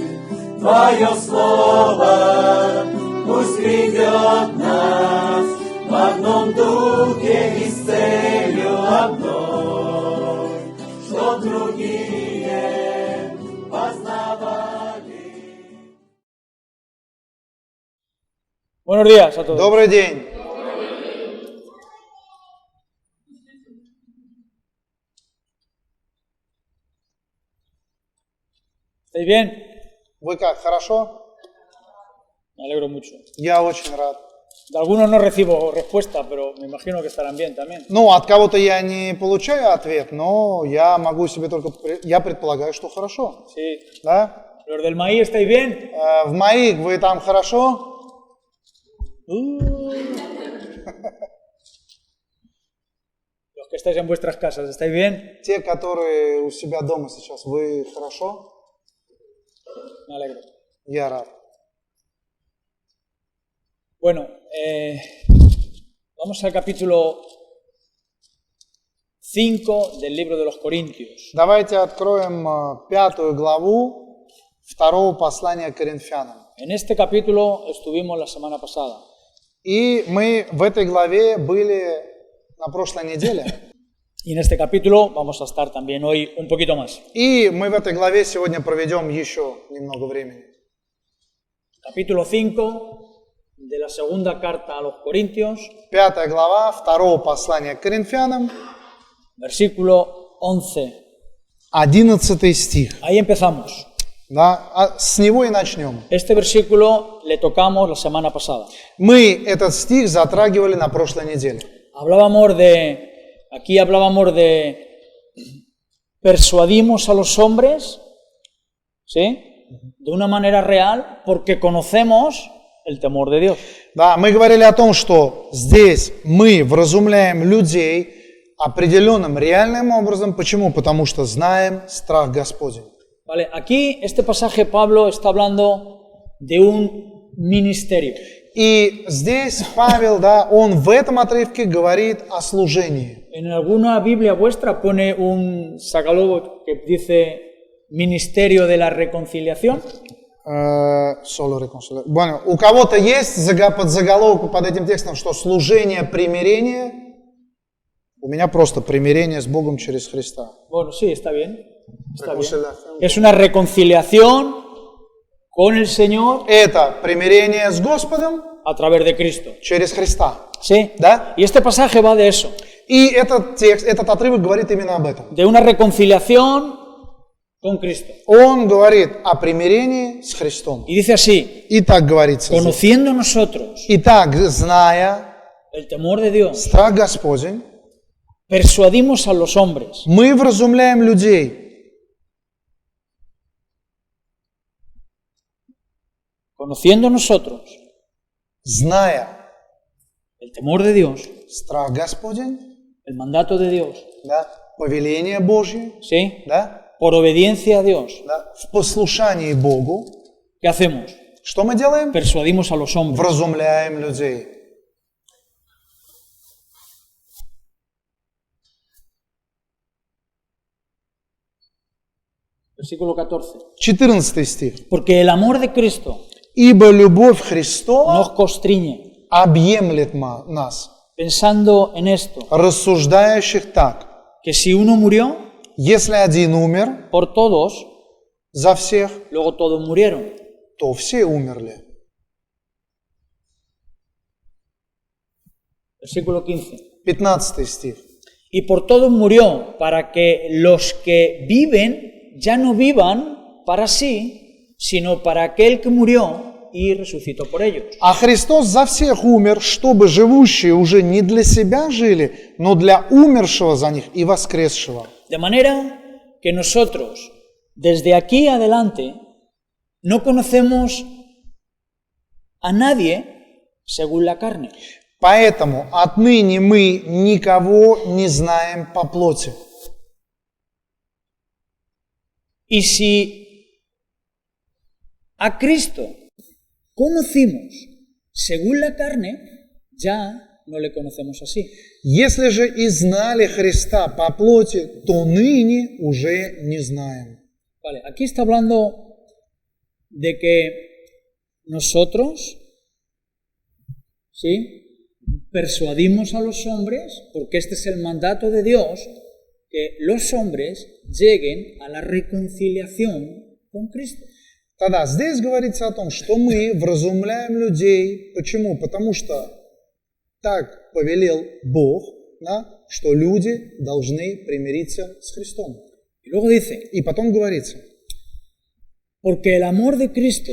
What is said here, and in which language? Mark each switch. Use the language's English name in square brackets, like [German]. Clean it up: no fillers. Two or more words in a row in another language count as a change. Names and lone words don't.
[Russian] Твое слово пусть ведет нас в одном духе и с целью одной, чтоб другие познавали. [Spanish] Buenos días a todos. [Russian] Добрый день. [Spanish] ¿Estáis bien? [Russian] Вы как, хорошо? [Spanish] Me alegro mucho. [Russian] Я очень рад. [Spanish] De algunos no recibo respuesta, pero me imagino que estarán bien también. [Russian] Ну, от кого-то я не получаю ответ, но я могу себе только... Я предполагаю, что хорошо. [Spanish] Sí. [Russian] Да? [Spanish] ¿Los del maíz estáis bien? [Russian] В МАИК вы там хорошо? [Spanish] Los que estáis en vuestras casas, ¿estáis bien? [Russian] Те, которые у себя дома сейчас, вы хорошо? [Spanish] Me alegro. [Russian] Я рад. [Spanish] Bueno, vamos al capítulo 5 del libro de los Corintios. [Russian] Давайте откроем 5 главу 2 послания к Коринфянам. [Spanish] En este capítulo estuvimos la semana pasada. [Russian] И мы в этой главе были на прошлой неделе. [Spanish] Y en este capítulo vamos a estar también hoy un poquito más. [Russian] И мы в этой главе сегодня проведем еще немного времени. [Spanish] Capítulo 5 de la segunda carta a los Corintios, [Russian] 5 глава 2 послания к Коринфянам, [Spanish] versículo 11. [Russian] 11 стих. [Spanish] Ahí empezamos. [Russian] Да, с него и начнем. [Spanish] Este versículo le tocamos la semana pasada. [Russian] Мы этот стих затрагивали на прошлой неделе. [Spanish] Aquí hablábamos de persuadimos a los hombres, ¿sí? De una manera real, porque conocemos el temor de Dios. [Russian] Да, мы говорили о том, что здесь мы вразумляем людей определенным реальным образом. Почему? Потому что знаем страх Господень. [Spanish] Vale, aquí este pasaje Pablo está hablando de un ministerio. [Russian] И здесь Павел, да, он в этом отрывке говорит о служении. [Spanish] En alguna Biblia vuestra pone un sacalobo que dice Ministerio de la Reconciliación. Bueno, [Russian] у кого-то есть подзаголовок под этим текстом, что служение примирения? У меня просто примирение с Богом через Христа. [Spanish] Bueno, sí, está bien. Está bien. Es una reconciliación con el Señor. [Russian] Это примирение с Господом [Spanish] a través de Cristo. [Russian] Через Христа. [Spanish] Sí. [Russian] Да? [Spanish] Y este pasaje va de eso. [Russian] И этот текст, этот отрывок говорит именно об этом. [Spanish] De una reconciliación con Cristo. [Russian] Он говорит о примирении с Христом. [Spanish] Y dice así. [Russian] И так говорится. [Spanish] Conociendo nosotros. [Russian] Итак, зная [Spanish] el temor de Dios. [Russian] Страх Господень. [Spanish] Persuadimos a los hombres. [Russian] Мы вразумляем людей. [Spanish] Conociendo nosotros. [Russian] Зная [Spanish] el temor de Dios, [Russian] страх Господень, [Spanish] el mandato de Dios, [Russian] да, повеление Божье, [Spanish] ¿sí? [Russian] Да, [Spanish] por obediencia a Dios, [Russian] да, в послушании Богу, [Spanish] ¿qué hacemos? [Russian] Что мы делаем? [Spanish] Persuadimos a los hombres. [Russian] Вразумляем людей. [Spanish] Versículo 14. [Russian] 14 стих. [Spanish] Porque el amor de Cristo [Russian] Ибо любовь Христова [Spanish] nos constriñe, [Russian] объемлет нас, [Spanish] pensando en esto, [Russian] рассуждающих так, [Spanish] que si uno murió [Russian] если один умер [Spanish] por todos, [Russian] за всех, [Spanish] luego todos murieron. [Russian] то все умерли. [Spanish] Versículo 15. [Russian] 15 стих. [Spanish] Y por todos murió, para que los que viven ya no vivan para sí, sino para aquel que murió y resucitó por ellos. [Russian] А Христос за всех умер, чтобы живущие уже не для себя жили, но для умершего за них и воскресшего. [Spanish] De manera que nosotros, desde aquí adelante, no conocemos a nadie según la carne. [Russian] Поэтому отныне мы никого не знаем по плоти. [Spanish] Y si a Cristo conocimos según la carne, ya no le conocemos así. [Russian] Если же и знали Христа по плоти, то ныне уже не знаем. [Spanish] Vale, aquí está hablando de que nosotros, ¿sí?, persuadimos a los hombres, porque este es el mandato de Dios, que los hombres lleguen a la reconciliación con Cristo. [Russian] Тогда здесь говорится о том, что мы вразумляем людей. Почему? Потому что так повелел Бог, да, что люди должны примириться с Христом. [Spanish] Y luego dice, [Russian] И потом говорится, [Spanish] porque el amor de Cristo